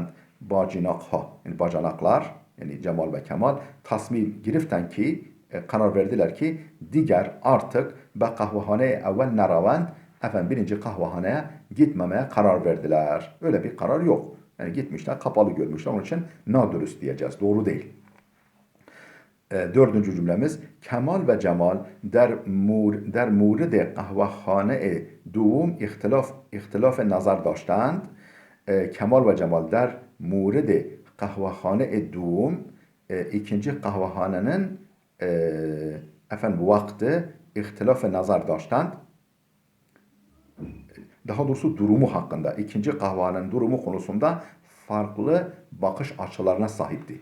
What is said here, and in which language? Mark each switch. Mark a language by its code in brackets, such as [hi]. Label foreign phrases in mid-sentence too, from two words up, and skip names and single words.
[tr] Bacinakha yani bacanaklar yani Cemal ve Kemal [fa] تصمیم گرفتند [tr] ki karar verdiler ki diğer artık be kahvehaneye [fa] اول نروند [tr] efendim birinci kahvehaneye gitmemeye karar verdiler. Öyle bir karar yok. Yani gitmişler, kapalı görmüşler. Onun için nadürüst diyeceğiz. Doğru değil. Dördüncü cümlemiz Kemal ve Cemal [fa] در مورد قهوه‌خانه دوم اختلاف نظر داشتند. Kemal ve Cemal در مورد قهوه‌خانه دوم [tr] ikinci kahvehanenin vakti [fa] اختلاف نظر داشتند. [tr] Daha doğrusu durumu hakkında, ikinci kahvehanenin durumu konusunda farklı bakış açılarına sahipti.